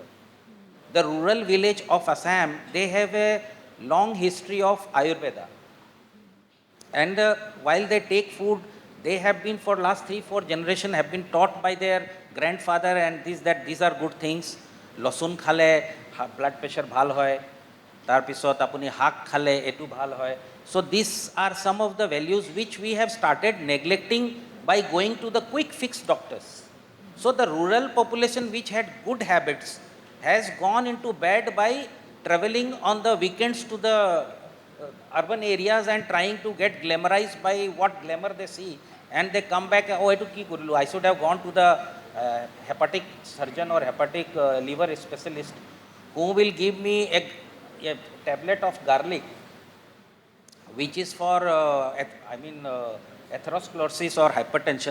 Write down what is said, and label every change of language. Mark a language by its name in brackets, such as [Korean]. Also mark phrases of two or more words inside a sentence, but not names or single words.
[English] The rural village of Assam, they have a long history of Ayurveda. And while they take food, they have been for last 3-4 generations have been taught by their grandfather and these are good things. [Assamese] লহুন খালে, [English] blood pressure [Assamese] ভাল হয়। তাৰ পিছত আপুনি শাক খালে, এইটো ভাল হয়. [English] So these are some of the values which we have started neglecting by going to the quick fix doctors. So the rural population which had good habits has gone into bad by traveling on the weekends to the urban areas and trying to get glamorized by what glamour they see, and they come back, oh, I should have gone to the hepatic surgeon or hepatic liver specialist who will give me a tablet of garlic which is for atherosclerosis or hypertension.